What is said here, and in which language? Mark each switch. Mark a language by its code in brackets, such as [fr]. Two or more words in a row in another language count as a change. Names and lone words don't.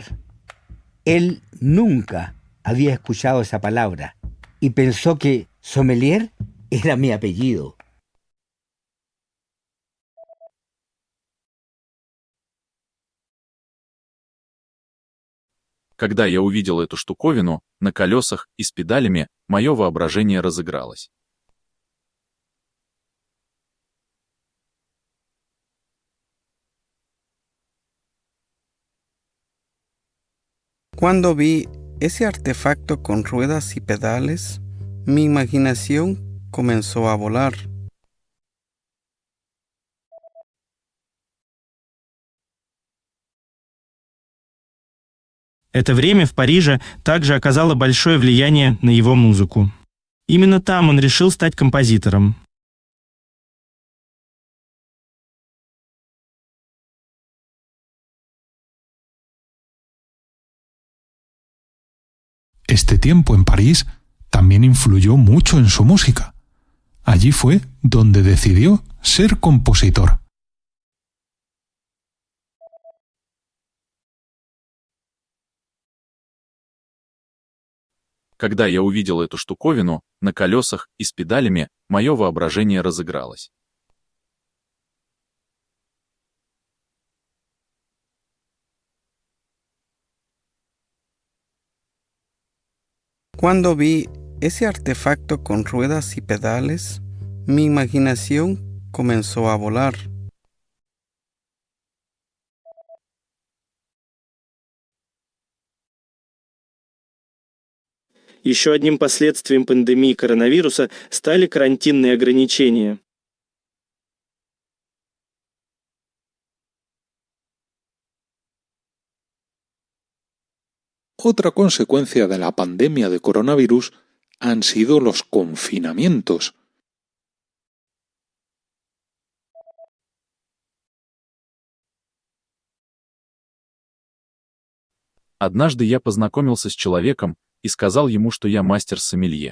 [es] Él nunca había escuchado esa palabra y pensó que Sommelier era mi apellido. [ru] Когда я увидел эту штуковину на колесах и с педалями, мое воображение разыгралось. [es] Cuando vi ese artefacto con ruedas y pedales, mi imaginación comenzó a volar. [ru] Это время в Париже также оказало большое влияние на его музыку. Именно там он решил стать композитором. [es] Este tiempo en París también influyó mucho en su música. Allí fue donde decidió ser compositor. [ru] Когда я увидел эту штуковину на колесах и с педалями, мое воображение разыгралось. [es] Cuando vi ese artefacto con ruedas y pedales, mi imaginación comenzó a volar. [ru] Еще одним последствием пандемии коронавируса стали карантинные ограничения. [es] Otra consecuencia de la pandemia de coronavirus han sido los confinamientos. [ru] Однажды я познакомился с человеком и сказал ему, что я мастер-сомелье.